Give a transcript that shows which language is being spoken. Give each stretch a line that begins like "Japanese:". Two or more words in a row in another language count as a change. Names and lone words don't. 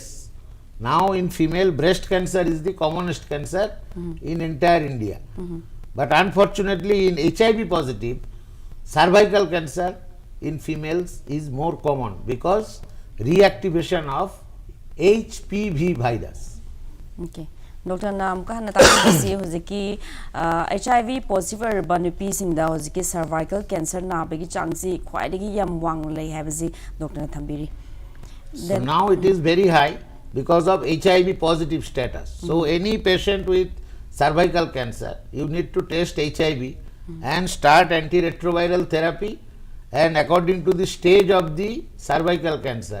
English: Now in female, breast cancer is the commonest cancer in entire India. But unfortunately in HIV positive, cervical cancer in females is more common because reactivation of HPV virus.
Manipuri: Okay. Doctor, naam ka natapos hoziki
English: HIV positive
Manipuri: banupi singda hoziki
English: cervical cancer
Manipuri: na bagi changsi khwaidagi yam wang lei habasi doctor na thambiri.
English: So now it is very high because of HIV positive status. So any patient with cervical cancer, you need to test HIV and start antiretroviral therapy, and according to the stage of the cervical cancer.